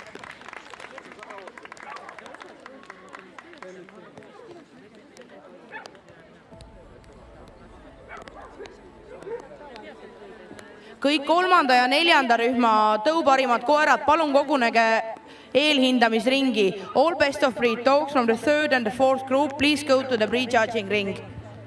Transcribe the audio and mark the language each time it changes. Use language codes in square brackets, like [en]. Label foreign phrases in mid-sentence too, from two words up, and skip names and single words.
[et] Kõik kolmanda ja neljanda rühma tõuparimad koerad, palun kogunege eelhindamisringi. [en] All best of breed dogs from the third and the fourth group, please go to the prejudging ring.